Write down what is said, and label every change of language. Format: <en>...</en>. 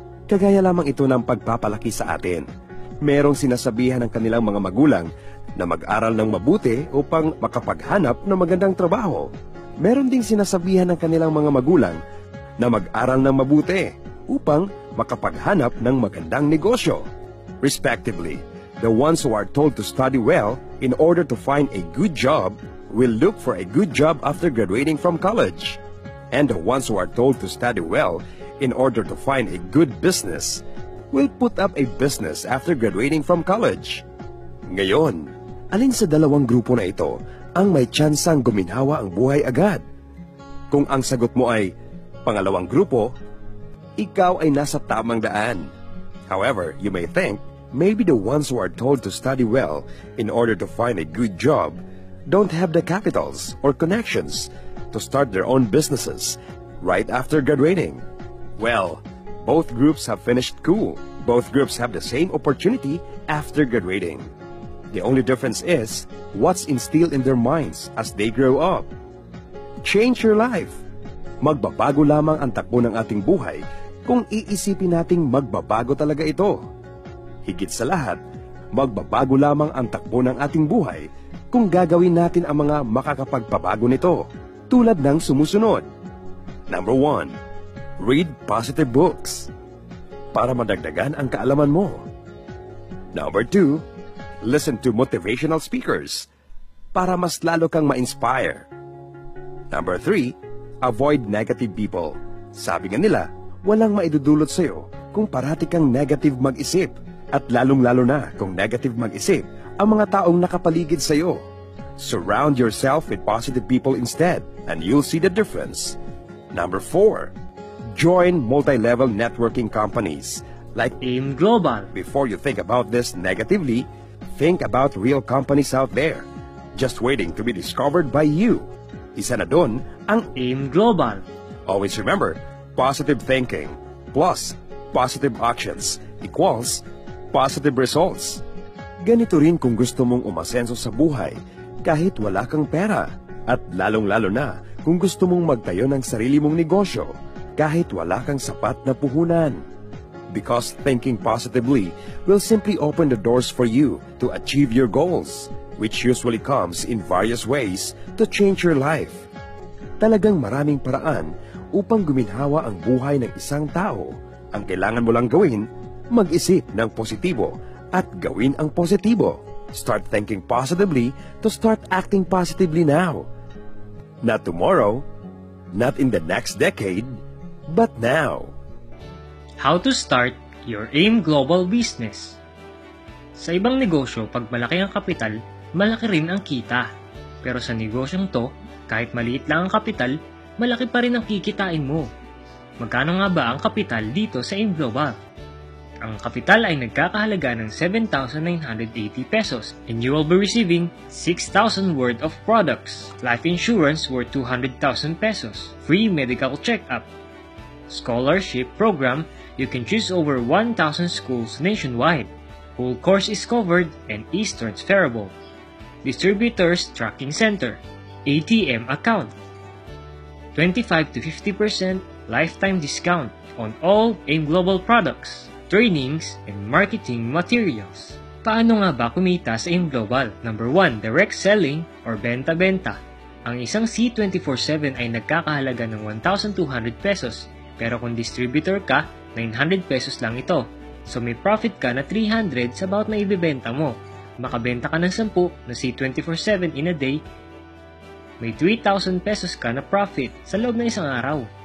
<tl>Kagaya lamang ito ng pagpapalaki sa atin. Merong sinasabihan ng kanilang mga magulang na mag-aral ng mabuti upang makapaghanap ng magandang trabaho. Meron ding sinasabihan ng kanilang mga magulang na mag-aral ng mabuti upang makapaghanap ng magandang negosyo.</tl> <en>Respectively, the ones who are told to study well in order to find a good job will look for a good job after graduating from college. And the ones who are told to study well in order to find a good business will put up a business after graduating from college.</en> <tl>Ngayon, alin sa dalawang grupo na ito ang may tsansang guminhawa ang buhay agad? Kung ang sagot mo ay pangalawang grupo, ikaw ay nasa tamang daan.</tl> <en>However, you may think maybe the ones who are told to study well in order to find a good job don't have the capitals or connections to start their own businesses right after graduating. Well, both groups have finished school. Both groups have the same opportunity after graduating. The only difference is what's instilled in their minds as they grow up. Change your life.</en> <tl>Magbabago lamang ang takbo ng ating buhay kung iisipin nating magbabago talaga ito. Higit sa lahat, magbabago lamang ang takbo ng ating buhay kung gagawin natin ang mga makakapagpabago nito, tulad ng sumusunod.</tl> <en>Number 1. Read positive books</en> <tl>para madagdagan ang kaalaman mo.</tl> <en>Number 2. Listen to motivational speakers</en> <tl>para mas lalo kang ma-inspire.</tl> <en>Number 3. Avoid negative people.</en> <tl>Sabi nga nila, walang maidudulot sa'yo kung parati kang negative mag-isip at lalong-lalo na kung negative mag-isip ang mga taong nakapaligid sa'yo.</tl> <en>Surround yourself with positive people instead and you'll see the difference. Number 4. Join multi-level networking companies like AIM Global. Before you think about this negatively, think about real companies out there just waiting to be discovered by you.</en> <tl>Isa na dun ang</tl> <en>AIM Global. Always remember, positive thinking plus positive actions equals positive results.</en> <tl>Ganito rin kung gusto mong umasenso sa buhay kahit wala kang pera at lalong-lalo na kung gusto mong magtayo ng sarili mong negosyo kahit wala kang sapat na puhunan.</tl> <en>Because thinking positively will simply open the doors for you to achieve your goals, which usually comes in various ways to change your life.</en> <tl>Talagang maraming paraan upang guminhawa ang buhay ng isang tao. Ang kailangan mo lang gawin, mag-isip ng positibo at gawin ang positibo.</tl> <en>Start thinking positively to start acting positively now. Not tomorrow, not in the next decade, but now. How to start your AIM Global business.</en> <tl>Sa ibang negosyo, pag malaki ang kapital, malaki rin ang kita. Pero sa negosyong to, kahit maliit lang ang kapital, malaki pa rin ang kikitain mo. Magkano nga ba ang kapital dito sa AIM Global? Ang kapital ay nagkakahalaga ng 7,980 pesos</tl> <en>and you will be receiving 6,000 worth of products, life insurance worth 200,000 pesos, free medical check-up, scholarship program, you can choose over 1,000 schools nationwide, full course is covered and is transferable, distributors tracking center, ATM account, 25 to 50% lifetime discount on all AIM Global products, trainings, and marketing materials.</en> <tl>Paano nga ba kumita sa AIM Global? Number 1, direct selling or benta-benta. Ang isang C24/7 ay nagkakahalaga ng 1,200 pesos, pero kung distributor ka, 900 pesos lang ito. So may profit ka na 300 sa bawat na ibebenta mo. Makabenta ka ng 10 na C24/7</tl> <en>in a day,</en> <tl>may 3,000 pesos ka na profit sa loob ng isang araw.</tl>